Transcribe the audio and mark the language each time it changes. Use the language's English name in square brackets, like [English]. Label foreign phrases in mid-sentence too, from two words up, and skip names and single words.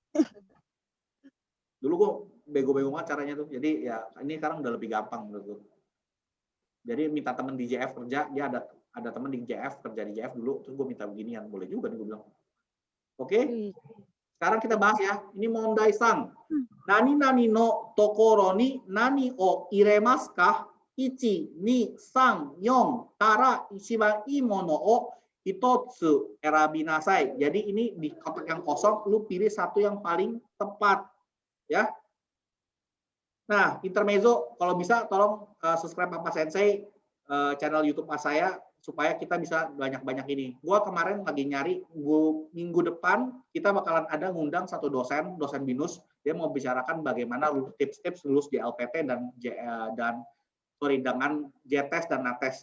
[Indonesian] Dulu gue bego-bego banget caranya tuh. Jadi ya ini sekarang udah lebih gampang menurut gue. Jadi minta temen di JF kerja, dia ada temen di JF kerja di JF dulu, terus gue minta beginian, boleh juga nih gue bilang. Oke. Sekarang kita bahas ya. Ini Mondai-san. [Japanese] 何の所に何を入れますか? 1, 2, 3, 4から一番いいものを1つ選びなさい. [Indonesian] Jadi ini di kotak yang kosong, lu pilih 1 yang paling tepat. Ya. Nah, intermezzo, kalau bisa tolong subscribe Papa Sensei, channel YouTube saya, supaya kita bisa banyak-banyak ini. Gua kemarin lagi nyari, minggu depan kita bakalan ada ngundang 1 dosen BINUS, dia mau bicarakan bagaimana tips-tips lulus di LPT dengan JTES dan NATES.